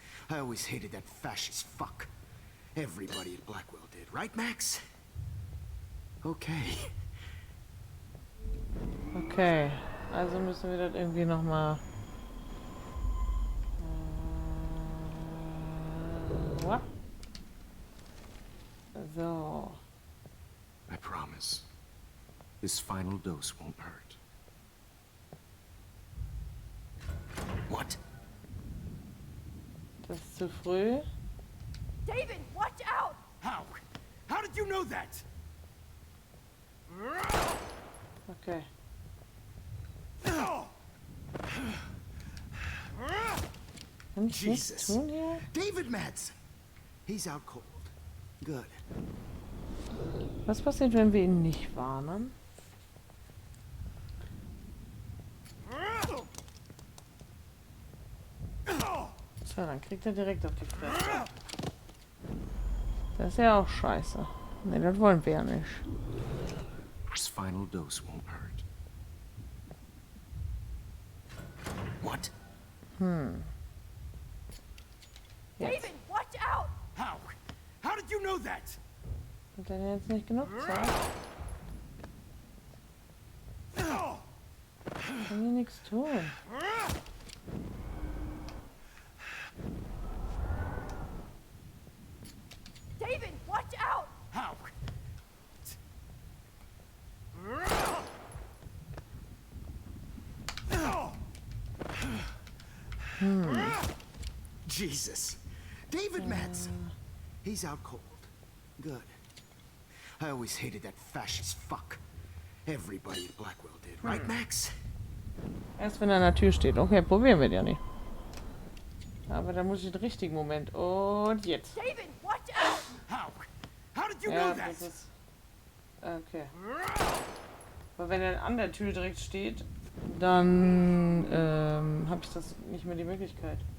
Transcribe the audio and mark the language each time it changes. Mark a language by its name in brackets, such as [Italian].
[English] I always hated that fascist fuck. Everybody at Blackwell did, right, Max? Okay. [German] Okay, also müssen wir das irgendwie nochmal... [English] What? So. I promise. This final dose won't hurt. What? [German] Das ist zu früh. [English] David, watch out. How? How did you know that? Okay. [German] Kann ich nichts [English] Jesus. [German] tun hier? [English] David Madsen. He's out cold. Good. [German] Was passiert, wenn wir ihn nicht warnen? So, dann kriegt er direkt auf die Fresse. Das ist ja auch scheiße. Ne, das wollen wir ja nicht. [English] This final dose won't hurt. What? [German] Jetzt. [English] David, watch out. How? How did you know that? [German] Hat er jetzt nicht genug Zeit? Kann hier nichts tun. [English] David, watch out. How? Jesus. David Madsen. He's out cold. Good. I always hated that fascist fuck. Everybody at Blackwell did, right, Max? [German] Erst wenn er an der Tür steht. Okay, probieren wir ja nicht. Aber dann muss ich den richtigen Moment. Und jetzt. [English] David, watch out! How did you [German] Ja, [English] know that? [German] das ist... Okay. Aber wenn er an der Tür direkt steht, dann habe ich das nicht mehr die Möglichkeit.